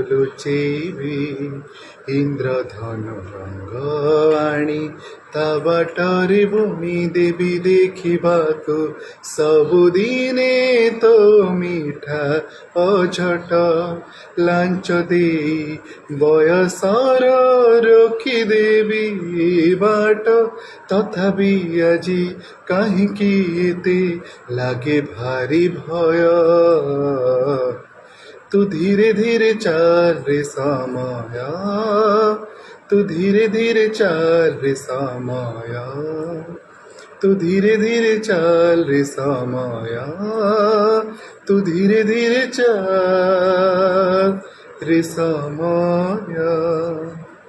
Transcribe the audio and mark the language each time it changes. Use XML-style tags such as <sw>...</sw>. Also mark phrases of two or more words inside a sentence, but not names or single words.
<or>ଲୁଚେଇବି ଇନ୍ଦ୍ରଧନୁ ରଙ୍ଗ ଆଣି ତା ବାଟରେ ବୁଣି ଦେବି ଦେଖିବାକୁ ସବୁଦିନେ ତ ମିଠା ଅଝଟ ଲାଞ୍ଚ ଦେଇ ବୟସର ରଖିଦେବି ବାଟ ତଥାପି ଆଜି କାହିଁକି ଏତେ ଲାଗେ ଭାରି ଭୟ</or> <hi>तू धीरे धीरे चल रे समय तू धीरे धीरे चल रे समय तू धीरे धीरे चल रे समय तू धीरे धीरे चल रे समय।</hi>